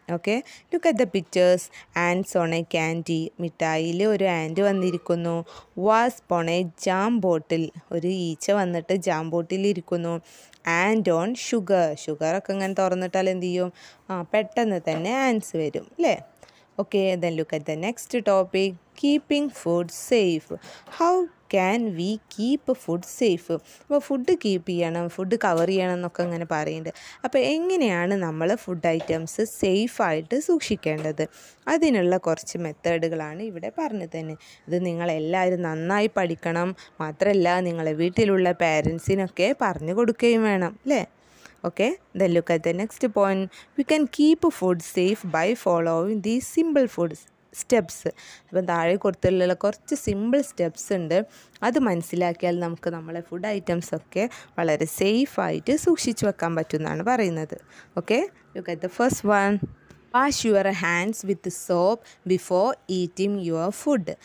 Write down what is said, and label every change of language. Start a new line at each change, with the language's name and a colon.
English: Okay, look at the pictures. Ants on a candy,
Malayalam: മിഠായിൽ ഒരു and വന്നിരിക്കുന്നു.
English: wasp on a jam bottle,
Malayalam: ഒരു ഈച്ച വന്നിട്ട് ജാം ബോട്ടിൽ ഇരിക്കുന്നു. ആൻഡ് ഓൺ ഷുഗറൊക്കെ ഇങ്ങനെ തുറന്നിട്ടാൽ എന്ത് ചെയ്യും? പെട്ടെന്ന് തന്നെ ആൻഡ്സ് വരും അല്ലേ.
English: Okay, then look at the next topic, keeping food safe. How can we keep food safe?
Malayalam: അപ്പോൾ ഫുഡ് കീപ്പ് ചെയ്യണം, ഫുഡ് കവർ ചെയ്യണം എന്നൊക്കെ അങ്ങനെ പറയുന്നുണ്ട്. അപ്പോൾ എങ്ങനെയാണ് നമ്മൾ ഫുഡ് ഐറ്റംസ് സേഫായിട്ട് സൂക്ഷിക്കേണ്ടത്? അതിനുള്ള കുറച്ച് മെത്തേഡുകളാണ് ഇവിടെ പറഞ്ഞു തന്നെ. ഇത് നിങ്ങളെല്ലാവരും നന്നായി പഠിക്കണം, മാത്രമല്ല നിങ്ങളെ വീട്ടിലുള്ള പാരൻസിനൊക്കെ പറഞ്ഞു കൊടുക്കുകയും വേണം അല്ലേ.
English: Okay, then look at the next point. We can keep food safe by following these simple steps.
Malayalam: അപ്പം താഴെ കൊടുത്തുള്ള കുറച്ച് സിമ്പിൾ സ്റ്റെപ്സ് ഉണ്ട്. അത് മനസ്സിലാക്കിയാൽ നമുക്ക് നമ്മളെ ഫുഡ് ഐറ്റംസൊക്കെ വളരെ സേഫായിട്ട് സൂക്ഷിച്ചു വെക്കാൻ പറ്റുമെന്നാണ് പറയുന്നത്.
English: Okay, look at the first one. Wash your hands with soap before eating your food.